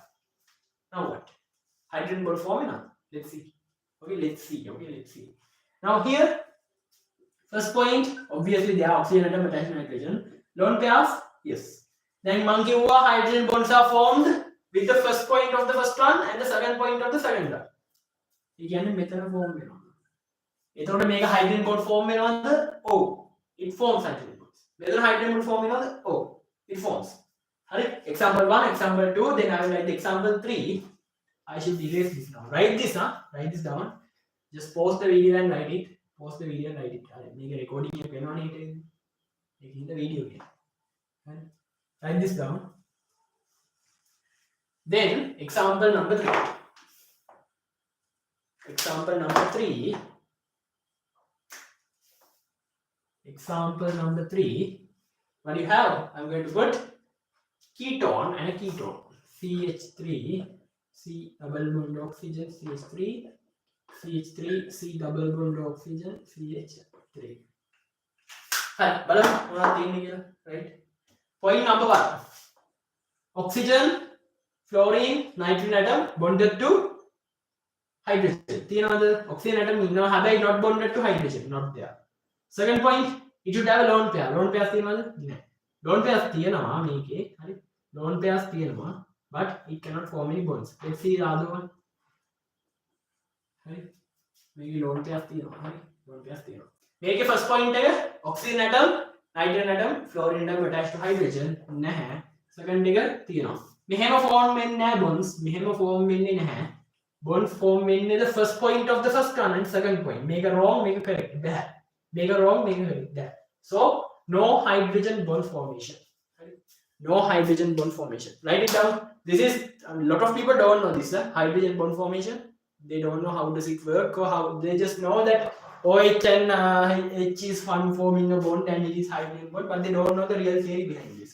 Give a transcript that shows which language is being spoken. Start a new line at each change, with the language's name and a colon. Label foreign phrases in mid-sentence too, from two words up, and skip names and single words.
English: Now what? Hydrogen bond formula. Let's see. Let's see. Now here, first point, obviously there are oxygen atom attached to nitrogen. Lone pairs? Yes. Then hydrogen bonds are formed with the first point of the first one and the second point of the second one.
Sinhala: ඒ කියන්නේ මෙතන form වෙනවා. එතකොට මේක
English: hydrogen bond form
Sinhala: වෙනවද? ඔව්.
English: It forms hydrogen bonds.
Sinhala: මෙතන
English: hydrogen bond form
Sinhala: වෙනවද? ඔව්.
English: It forms. හරි? Example 1, example 2, then I will write the example 3. I should erase this now. Write this, write this down. Just pause the video and write it. Pause the video and write it.
Sinhala: මේක recording එක වෙනවනේ හිටින්. මේක ඉඳ video එක. හරි?
English: Write this down. Then example number 3. Example number 3. Example number 3. What do you have? I'm going to put ketone and a ketone. CH3, C double bond oxygen, CH3, CH3, C double bond oxygen, CH3. Right? Point number 1. Oxygen, fluorine, nitrogen atom bonded to hydrogen. The oxygen atom is not bonded to hydrogen, not there. Second point, it should have a lone pair. Lone pairs lone pairs lone pairs but it cannot form any bonds. Let's see the other one. Maybe lone pairs lone pairs make a first point oxygen atom, nitrogen atom, fluorine atom attached to hydrogen. Second figure
Sinhala: මෙහෙම form වෙන්නේ නැහැ bonds. මෙහෙම form වෙන්නේ නැහැ.
English: Bonds form වෙන්නේ the first point of the first one and second point. Make a wrong, make a correct. Bad. Make a wrong, make a correct. That. So no hydrogen bond formation. No hydrogen bond formation. Write it down. This is a lot of people don't know this. Hydrogen bond formation. They don't know how does it work or how they just know that OH and H is forming a bond and it is hydrogen bond, but they don't know the real theory behind this.